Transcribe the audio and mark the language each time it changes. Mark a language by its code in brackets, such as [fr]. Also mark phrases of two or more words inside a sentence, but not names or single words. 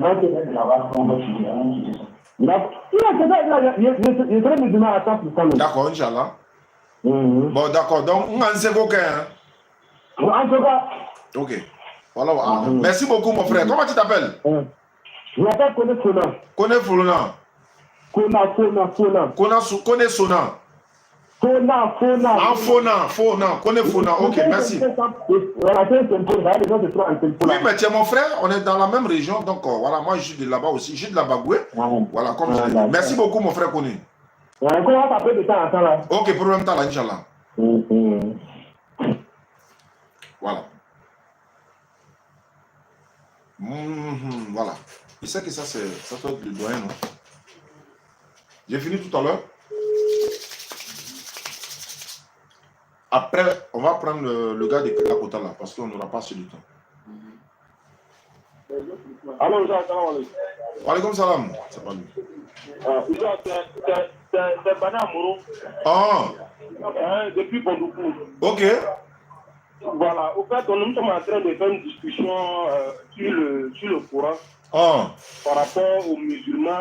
[fr] D'accord, [ar] إن شاء الله. [fr] Bon, d'accord. Donc, on a un second. Ok. Voilà. Merci beaucoup, mon frère. Comment tu t'appelles? Je m'appelle Kone Sona. Kone Fuluna. Kone Sona. Fona. Kone Fona. Ok, merci. Oui, mais tu es mon frère, on est dans la même région, donc voilà, moi je suis de là-bas aussi, je suis de la Bagoué. Voilà, comme je l'ai dit. Merci beaucoup, mon frère Kone. Comment t'appelles de temps en temps là? Ok, problème temps là, [ar] إن شاء الله. [fr] Voilà. Voilà. Il sait que ça, ça doit être le doyen, non? J'ai fini tout à l'heure. Après, on va prendre le gars de Kakota là, parce qu'on n'aura pas assez de temps. Allô, [ar] سلام عليكم. وعليكم السلام. [fr] C'est pas lui. C'est Bana Mouro. Depuis Bondoukou. Ok. Voilà, au fait, nous sommes en train de faire une discussion sur le Coran par rapport aux musulmans.